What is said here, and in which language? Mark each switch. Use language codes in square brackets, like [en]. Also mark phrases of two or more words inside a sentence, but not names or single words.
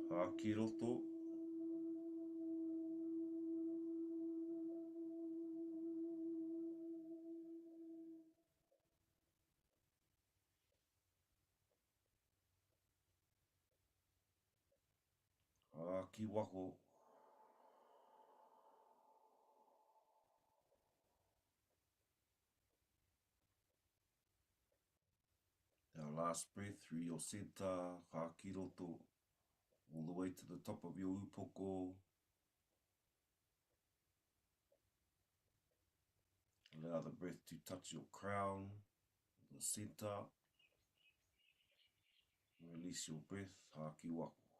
[mi] ki roto. Ki wako. [en] Our last breath through your center, [mi] ki roto, [en] all the way to the top of your upoko. Allow the breath to touch your crown, the center. Release your breath, [mi] ki wako.